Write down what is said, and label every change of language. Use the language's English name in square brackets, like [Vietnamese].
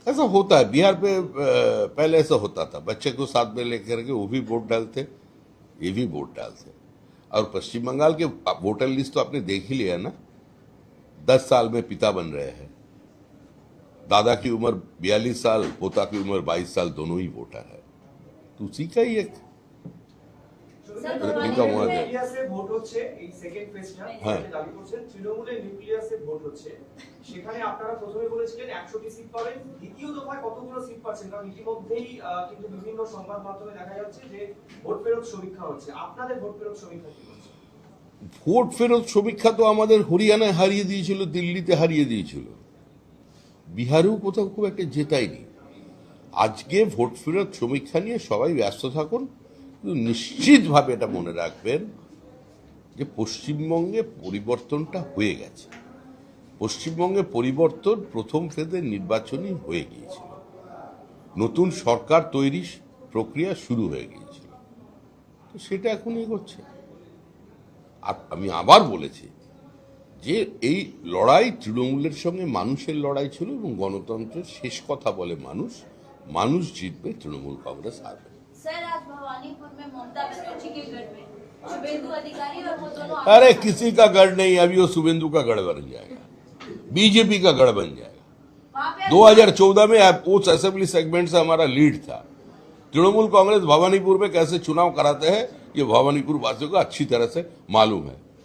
[Hindi] ऐसा होता है बिहार पे, पहले ऐसा होता था, बच्चे को साथ में लेकर के वो भी वोट डालते, ये भी वोट डालते। और पश्चिम बंगाल के वोटर लिस्ट तो आपने देख ही लिया ना, 10 साल में पिता बन रहे हैं, दादा की उम्र 42 साल, पोता की उम्र 22 साल, दोनों ही वोटर है। तो उसी का ही एक [Bangla] নিউক্লিয়াসে ভোট হচ্ছে, এই সেকেন্ড ফেজটা হ্যাঁ। দাবি করছেন তৃণমূলের নিউক্লিয়াসে ভোট হচ্ছে, সেখানে আপনারা প্রথমে বলেছিলেন 100টি সিট পাবেন, দ্বিতীয় দফায় কতগুলো সিট পাচ্ছেন? কারণ ইতিমধ্যেই কিন্তু বিভিন্ন সংবাদ মাধ্যমে দেখা যাচ্ছে যে ভোট ফেরত সমীক্ষা হচ্ছে, আপনাদের ভোট ফেরত সমীক্ষা কি হচ্ছে? ভোট ফেরত সমীক্ষা তো আমাদের হরিয়ানায় হারিয়ে দিয়েছিল, দিল্লিতে হারিয়ে দিয়েছিল, বিহারেও কোথাও খুব একটা জেতায়নি। আজকে ভোট ফেরত সমীক্ষা নিয়ে সবাই ব্যস্ত থাকুন, কিন্তু নিশ্চিতভাবে এটা মনে রাখবেন যে পশ্চিমবঙ্গে পরিবর্তনটা হয়ে গেছে। পশ্চিমবঙ্গে পরিবর্তন প্রথম ফেজের নির্বাচনই হয়ে গিয়েছিল, নতুন সরকার তৈরি প্রক্রিয়া শুরু হয়ে গিয়েছিল, তো সেটা এখন এগোচ্ছে। আর আমি আবার বলেছি যে এই লড়াই তৃণমূলের সঙ্গে মানুষের লড়াই ছিল, এবং গণতন্ত্রের শেষ কথা বলে মানুষ, মানুষ জিতবে, তৃণমূল কংগ্রেস হারবে। [Hindi] सर आज भवानीपुर में ममता बनर्जी के गढ़ में शुभेंदु अधिकारी और वो दोनों अरे किसी का गढ़ नहीं, अभी वो शुभेंदु का गढ़ बन जाएगा, बीजेपी का गढ़ बन जाएगा। वहाँ पे 2014 में उस असेंबली सेगमेंट से हमारा लीड था। तृणमूल कांग्रेस भवानीपुर में कैसे चुनाव कराते हैं ये भवानीपुर वासियों को अच्छी तरह से मालूम है।